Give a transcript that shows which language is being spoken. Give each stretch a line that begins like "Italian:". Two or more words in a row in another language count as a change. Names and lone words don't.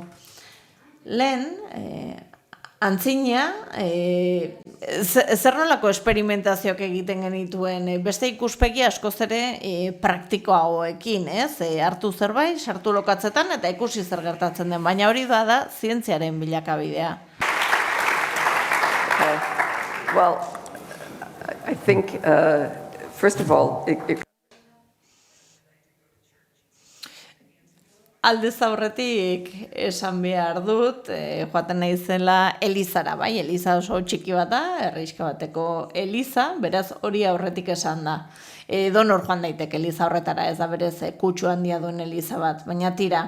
Basque: Lehen, antzina, zer nolako esperimentazioak egiten genituen, beste ikuspegi askoz ere praktikoagoekin, ez? Hartu zerbait, sartu lokatzetan eta ikusi zer gertatzen den, baina hori da zientziaren bilakabidea.
English: Well, I think, first of all,
Basque: Aldez aurretik esan behar dut, joaten naizela Elizara, bai, Eliza oso txiki bat da, herrixka bateko Eliza, beraz hori aurretik esan da. Donor joan daiteke Eliza horretara, ez da berez kutsu handia duen Eliza bat, baina tira.